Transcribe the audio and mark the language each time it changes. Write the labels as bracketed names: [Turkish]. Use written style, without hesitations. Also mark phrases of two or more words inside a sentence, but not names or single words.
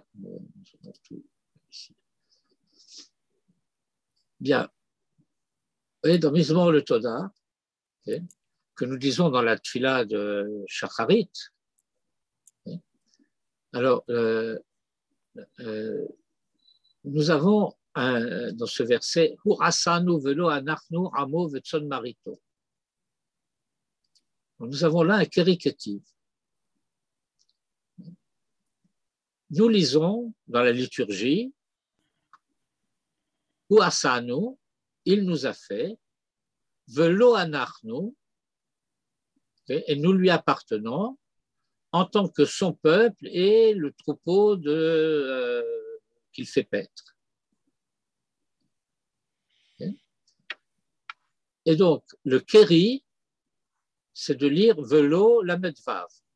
[French] Tout ici. Bien. Et dans [Hebrew] מזמור לתודה, [French] que nous disons dans la tfila de Shacharit, alors nous avons dans ce verset [Hebrew] הוא עשנו ולא אנחנו עמו וצאן מרעיתו. [French] Nous avons là un kérikativ. Nous lisons dans la liturgie [Hebrew] הוא עשנו, [French] il nous a fait, [Hebrew] ולא אנחנו, [French] et nous lui appartenons en tant que son peuple et le troupeau qu'il fait paître. Et donc, le kéri, c'est de lire [Hebrew] ולו למד וו.